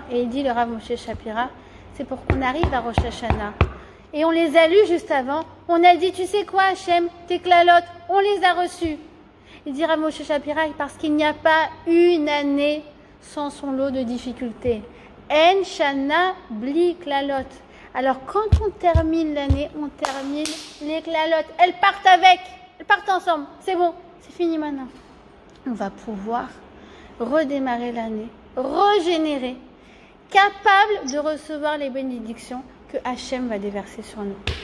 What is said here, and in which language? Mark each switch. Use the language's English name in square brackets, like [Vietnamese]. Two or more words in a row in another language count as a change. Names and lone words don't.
[French] Et il dit, le Rav Moshe Shapira, c'est pour qu'on arrive à Rosh Hashanah. Et on les a lus juste avant. On a dit, tu sais quoi, Hachem, tes clalotes, on les a reçus. Il dit Rav Moshe Shapira, parce qu'il n'y a pas une année sans son lot de difficultés. [Hebrew] אין שנה בלי קללות. [French] Alors quand on termine l'année, on termine les clalotes. Elles partent avec, elles partent ensemble. C'est bon, c'est fini maintenant. On va pouvoir redémarrer l'année, régénérer, capable de recevoir les bénédictions que Hachem va déverser sur nous.